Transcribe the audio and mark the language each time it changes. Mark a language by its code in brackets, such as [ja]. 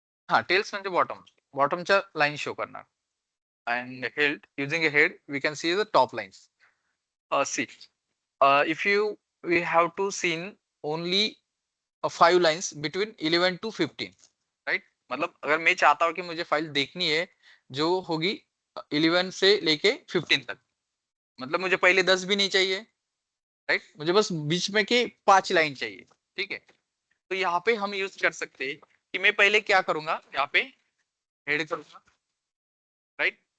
[mr] हाँ, टेल्स म्हणजे बॉटमच्या line show करणार. [en] And head, using a head we can see the top lines. See, if you we have to see only 5 lines between 11 to 15, right? [hi] मतलब अगर मैं चाहता हूँ कि मुझे फाइल देखनी है जो होगी 11 से लेके 15 तक, मतलब मुझे पहले 10 भी नहीं चाहिए, राइट? मुझे बस बीच में के 5 लाइन चाहिए, ठीक है? तो यहाँ पे हम यूज कर सकते हैं कि मैं पहले क्या करूंगा, यहाँ पे हेड करूंगा, राइट?